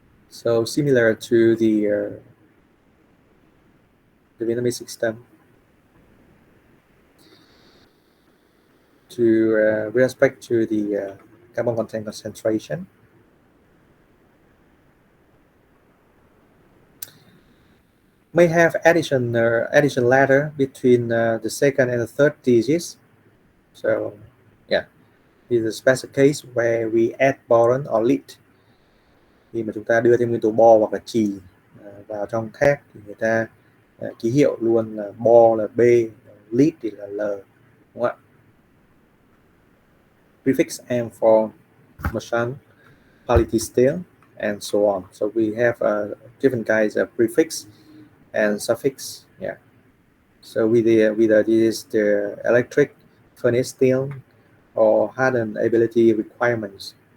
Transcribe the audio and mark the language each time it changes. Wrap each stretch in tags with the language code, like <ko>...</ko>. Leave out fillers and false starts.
<en>So similar to the Vietnamese system, with respect to the carbon content concentration, may have addition ladder between the second and the third digits. So yeah, this is a special case where we add boron or lead.</en> <vi>Khi mà chúng ta đưa thêm nguyên tố bo hoặc là trì vào trong thép thì người ta ký hiệu luôn là bo là B, lead thì là L, đúng không ạ?</vi> <en>Prefix M for merchant, quality steel, and so on. So we have different kinds of prefix and suffix. Yeah. So with this is the electric furnace steel or hardenability requirements.</en>